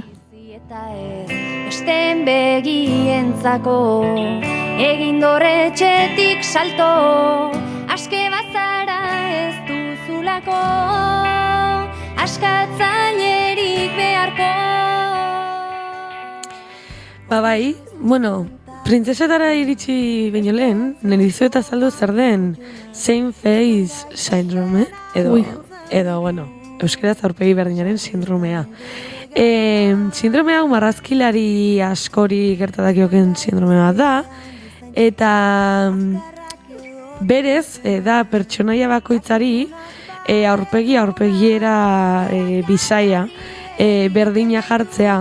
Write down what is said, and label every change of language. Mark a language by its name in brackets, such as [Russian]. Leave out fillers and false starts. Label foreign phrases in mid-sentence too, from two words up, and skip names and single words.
[Basque] Besten begientzako, egin dorretxetik salto, aske bazara askatzailerik beharko. Bai, bueno, printzesetara iritsi baino lehen, nire dizuet azaldu zer den [English] same face syndrome, [Basque] edo, bueno, euskeraz aurpegi berdinaren sindromea. Sindrome hau marrazkilari askori gertatakioken sindrome bat da, eta berez, da pertsonaia bakoitzari aurpegiera bisaia berdina jartzea.